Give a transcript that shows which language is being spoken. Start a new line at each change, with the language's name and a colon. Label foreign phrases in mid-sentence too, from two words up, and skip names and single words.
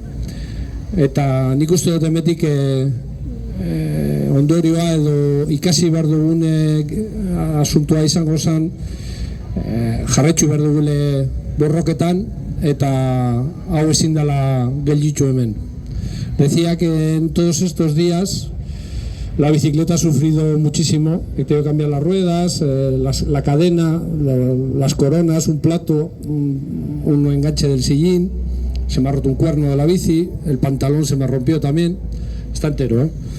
Basque: Eta nik uste dut emetik ondorioa edo ikasi behar dugun asuntua izango zen, jarretxu behar dugule borroketan eta hau ezin dela gelditu hemen.
Spanish: Decía que en todos estos días la bicicleta ha sufrido muchísimo, he tenido que cambiar las ruedas, la cadena, las coronas, un plato, un enganche del sillín, se me ha roto un cuerno de la bici, el pantalón se me rompió también, está entero,